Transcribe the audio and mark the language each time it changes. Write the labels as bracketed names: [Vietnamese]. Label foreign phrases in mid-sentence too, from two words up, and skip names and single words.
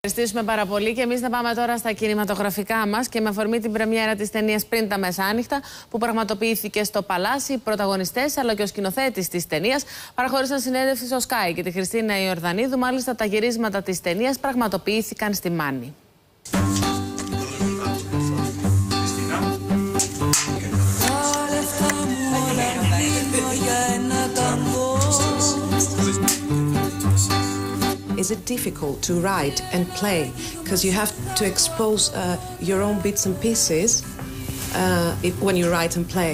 [Greek] Ευχαριστήσουμε πάρα πολύ και εμείς να πάμε τώρα στα κινηματογραφικά μας και με αφορμή την πρεμιέρα της ταινίας Πριν, τα μεσάνυχτα, που πραγματοποιήθηκε στο Παλάσι. Οι πρωταγωνιστές αλλά και ο σκηνοθέτης της ταινίας παραχώρησαν συνέντευξη στο SKAI και τη Χριστίνα Ιορδανίδου. Μάλιστα, τα γυρίσματα της ταινίας πραγματοποιήθηκαν στη Μάνη. [English] Is it difficult to write and play because you have to expose your own bits and pieces when you write and play?